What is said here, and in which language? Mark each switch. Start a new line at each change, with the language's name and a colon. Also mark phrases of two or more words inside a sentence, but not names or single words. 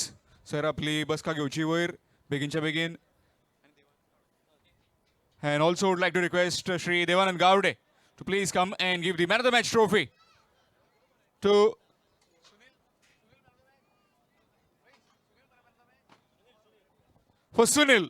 English: Sir,
Konkani: आपली बसका घेवची वयर बेगीनच्या बेगीन.
English: And also would like to request Shri Devanand Gowde to please come and give the man of the match trophy to for Sunil.